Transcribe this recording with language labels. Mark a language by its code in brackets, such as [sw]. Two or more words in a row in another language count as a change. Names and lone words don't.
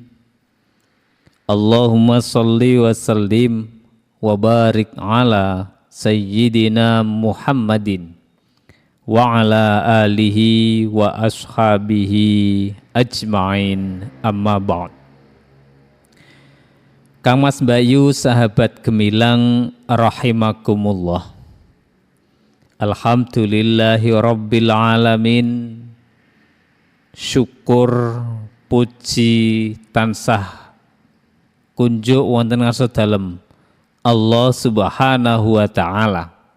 [ar] اللهم صل وسلم وبارك على سيدنا محمد وعلى آله وأصحابه أجمعين، أما بعد. [id] Kang Mas Bayu, sahabat gemilang rahimakumullah. [ar] الحمد لله رب العالمين. [jv] Syukur puji tansah kunjuk wonten ngarsa dalem [ar] الله سبحانه وتعالى.